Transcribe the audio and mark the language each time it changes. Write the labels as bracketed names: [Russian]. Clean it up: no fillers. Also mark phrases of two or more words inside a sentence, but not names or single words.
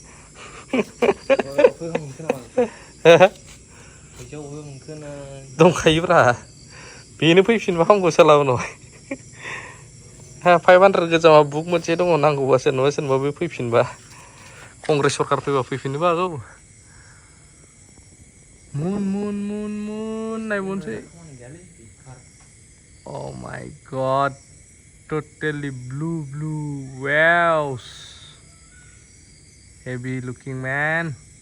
[Bodo] दंखायोब्रा बेनो फैफिनबा हामगौ साला उनावहाय 500 गोजामा बुक मोनसे दङ नांगौबा सोरनोबा बे फैफिनबा कंग्रेस सरकार फैबा फैफिननोबो हागौ मुन नायबावनोसै [English] Oh my god, totally blue waves. heavy looking man